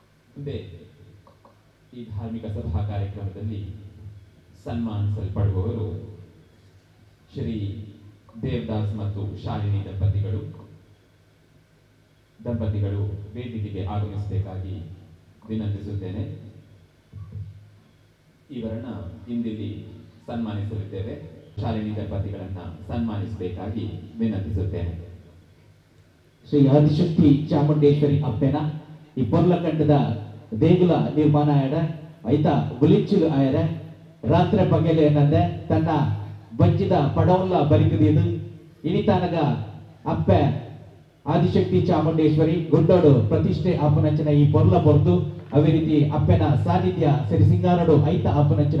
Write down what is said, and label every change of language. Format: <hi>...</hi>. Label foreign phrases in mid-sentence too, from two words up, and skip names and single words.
<kn>ಮುಂದೆ ಈ ಧಾರ್ಮಿಕ ಸಭಾ ಕಾರ್ಯಕ್ರಮದಲ್ಲಿ ಸನ್ಮಾನಿಸಲ್ಪಡುವವರು ಶ್ರೀ ದೇವದಾಸ್ ಮತ್ತು ಶಾಲಿನಿ ದಂಪತಿಗಳು ವೇದಿಕೆಗೆ ಆಗಮಿಸಬೇಕಾಗಿ ವಿನಂತಿಸುತ್ತೇನೆ. ಇವರನ್ನ ಇಂದಿಲ್ಲಿ ಸನ್ಮಾನಿಸಲಿದ್ದೇವೆ. ಶಾಲಿನಿ ದಂಪತಿಗಳನ್ನ ಸನ್ಮಾನಿಸಬೇಕಾಗಿ ವಿನಂತಿಸುತ್ತೇನೆ.</kn> <tcy>ಶ್ರೀ ಆದಿಶಕ್ತಿ ಚಾಮುಂಡೇಶ್ವರಿ ಅಪ್ಪೆನ ಈ ಪೊರ್ಲಕಂಡದ ದೇಗುಲ ನಿರ್ಮಾಣ ಆಯಡ ಐತ ಬುಲಿಚ್ಚುಲು ಆಯರ ರಾತ್ರಿ ಪಗಲು ಏನಂದೆ ತನ್ನ ಬಂಚಿದ ಪಡವಲ್ಲ ಬರಿಕದಿಯದು ಇನಿತಾನಗ ಅಪ್ಪೆ ಆದಿಶಕ್ತಿ ಚಾಮುಂಡೇಶ್ವರಿ ಗುಡ್ಡೋಡು ಪ್ರತಿಷ್ಠೆ ಆಪನಂಚಿನ ಈ ಪೊರ್ಲ ಪೊರ್ದು ಅವೇ ರೀತಿ ಅಪ್ಪೆನ ಸಾನ್ನಿಧ್ಯ ಸರಿ ಸಿಂಗಾರಡು ಐತ ಆಪನಂಚಿನ</tcy>